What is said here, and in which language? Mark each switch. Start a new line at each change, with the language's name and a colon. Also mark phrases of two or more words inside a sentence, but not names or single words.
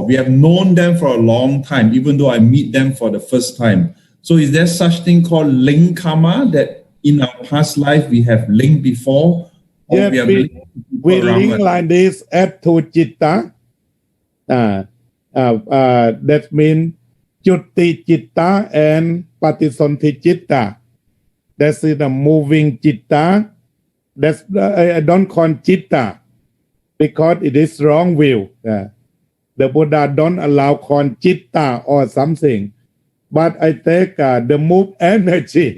English: We have known them for a long time, even though I meet them for the first time. So is there such thing called link karma, that in our past life we have linked before? Yes, we link like this at to citta. That means
Pali: Chutti citta
English: and
Pali: Patisonti citta.
English: That's the moving citta. That's I don't call citta because it is wrong will. The Buddha don't allow call citta or something. But I take the move energy.